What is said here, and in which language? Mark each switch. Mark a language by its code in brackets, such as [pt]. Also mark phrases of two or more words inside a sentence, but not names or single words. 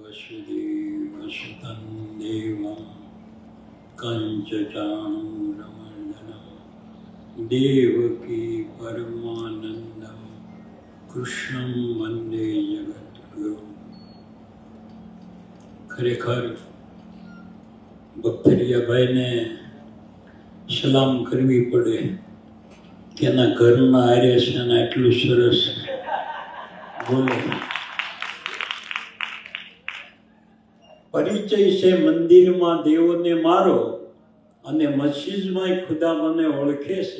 [sa] वसुदेवसुतं देवं कंचचाणूरमर्दनं देवकी परमानंदं कृष्णं वंदे जगद्गुरु। [gu] खरेखर ભક્તરિયાભાઈને સલામ કરવી પડે કે એના ઘરના આર્ય છે અને આટલું સરસ બોલે. પરિચય છે મંદિરમાં દેવોને મારો અને મસ્જિદમાં ખુદા મને ઓળખે છે.